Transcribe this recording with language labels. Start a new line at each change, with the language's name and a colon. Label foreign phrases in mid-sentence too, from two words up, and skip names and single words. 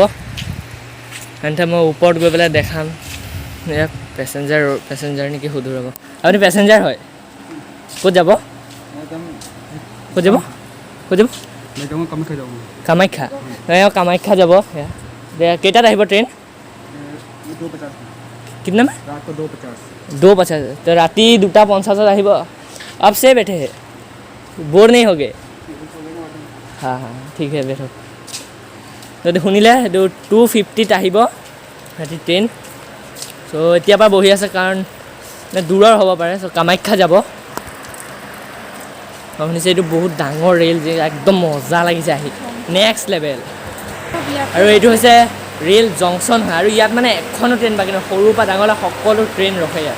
Assamese: তেন্তে মই ওপৰত গৈ পেলাই দেখাম। ইয়াত পেচেঞ্জাৰ নেকি সুধো ৰ'ব। আপুনি পেচেঞ্জাৰ হয়? ক'ত যাব? ক'ত যাব? ক'ত যাব? কামাখ্যা। কামাখ্যা যাব। কেইটাত আহিব ট্ৰেইন?
Hindi: कितना में? रात को 2:50। तो राती 2:50 আহিব। अब से बैठे हैं, बोर नहीं हो गए? हाँ हाँ ठीक है बैठो। तो
Assamese: শুনিলে 2:50 আহিব ৰাতি ট্ৰেইন। চ' এতিয়াৰ পৰা বহি আছে কাৰণ দূৰৰ হ'ব পাৰে। চ' কামাখ্যা যাব। মই শুনিছোঁ এইটো বহুত ডাঙৰ ৰেল, যে একদম মজা লাগিছে আহি,
English: next level.
Assamese: আৰু এইটো হৈছে
English: rail junction
Assamese: হয়, আৰু ইয়াত মানে এখনো ট্ৰেইন বাকী নহয়, সৰুৰ পৰা ডাঙৰলৈ সকলো ট্ৰেইন ৰখে ইয়াত।